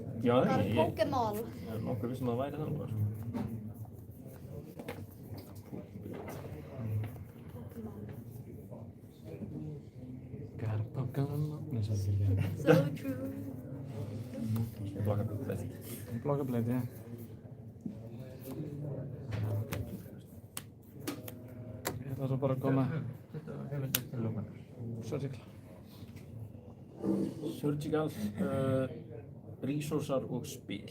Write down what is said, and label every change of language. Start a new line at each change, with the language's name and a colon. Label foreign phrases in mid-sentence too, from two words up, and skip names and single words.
Icelandic: Já, Það er Pokémon. Ég er nokkuð viss að það væri þannig bara.
English: Got a Pokémon. So true. Bloggerblade.
Icelandic: Bloggerblade, já. Ég ætla svo bara að koma. Surgical. Surgical, resourcar og spil.